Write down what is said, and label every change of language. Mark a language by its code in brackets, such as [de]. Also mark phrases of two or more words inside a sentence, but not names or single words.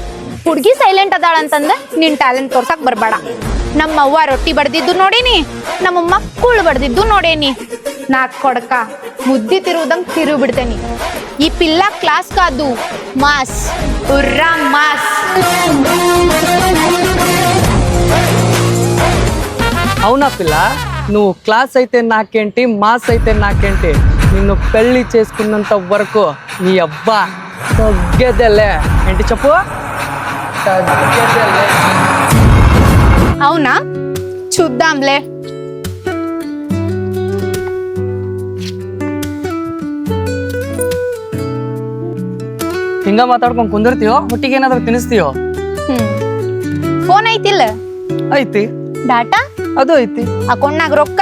[kn] ಹುಡ್ಗಿ ಸೈಲೆಂಟ್ ಅದಾಳ ಅಂತಂದ ನಿನ್ ಟ್ಯಾಲೆಂಟ್ ತೋರ್ಸಕ್ ಬರ್ಬೇಡ. ನಮ್ಮವ್ವ ರೊಟ್ಟಿ ಬಡ್ದಿದ್ದು ನೋಡೇನಿ, ನಮ್ಮಮ್ಮ ಕುಳ್ ಬಡ್ದಿದ್ದು ನೋಡೇನಿ. ನಾಕ್ ಕೊಡಕ ಮುದ್ದಿ ತಿರುವುದಂಗ್ ತಿರುವು ಬಿಡ್ತೇನಿ. [te] ఈ పిల్ల క్లాస్ కాదు మాస్ ఉర్రా మాస్. అవునా పిల్ల, నువ్వు క్లాస్ అయితే నాకేంటి, మాస్ అయితే నాకేంటి, నిన్ను పెళ్లి చేసుకున్నంత వరకు నీ అబ్బా తగ్గేదేలే. ఏంటి చెప్పు? తగ్గేదేలే. అవునా? చూద్దాంలే. [kn] ಹಿಂಗ ಮಾತಾಡ್ಕೊಂಡ್ ಕುಂದಿರ್ತೀಯೋ, ಹೊಟ್ಟಿಗೆ ಏನಾದ್ರು ತಿನ್ನಿಸ್ತೀಯೋ? ಫೋನ್ ಐತಿಲ್ಲ? ಐತಿ. ಡಾಟಾ ಅದು ಐತಿ. ಅಕೌಂಟ್ನಾಗ ರೊಕ್ಕ